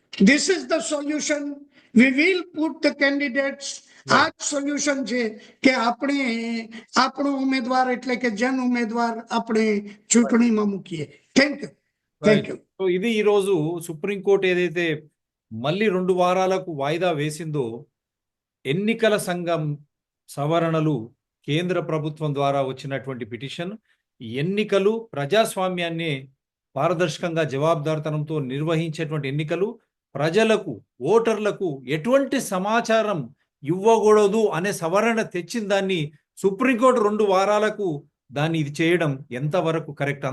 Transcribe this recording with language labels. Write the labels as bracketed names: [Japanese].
[English] This is the solution. We will put the candidates. [Gujarati] આ જ solution છે કે આપણે આપણો ઉમેદવાર એટલે કે જન ઉમેદવાર આપણે ચૂંટણીમાં મૂકીએ. [English] Thank you. [Telugu] సో ఇది ఈ రోజు సుప్రీంకోర్టు ఏదైతే మళ్ళీ 2 వారాలకు వాయిదా వేసిందో, ఎన్నికల సంఘం సవరణలు కేంద్ర ప్రభుత్వం ద్వారా వచ్చినటువంటి పిటిషన్, ఎన్నికలు ప్రజాస్వామ్యాన్ని పారదర్శకంగా జవాబుదారితనంతో నిర్వహించేటువంటి ఎన్నికలు, ప్రజలకు ఓటర్లకు ఎటువంటి సమాచారం ఇవ్వకూడదు అనే సవరణ తెచ్చిన దాన్ని సుప్రీంకోర్టు 2 వారాలకు దాన్ని ఇది చేయడం ఎంతవరకు కరెక్ట్?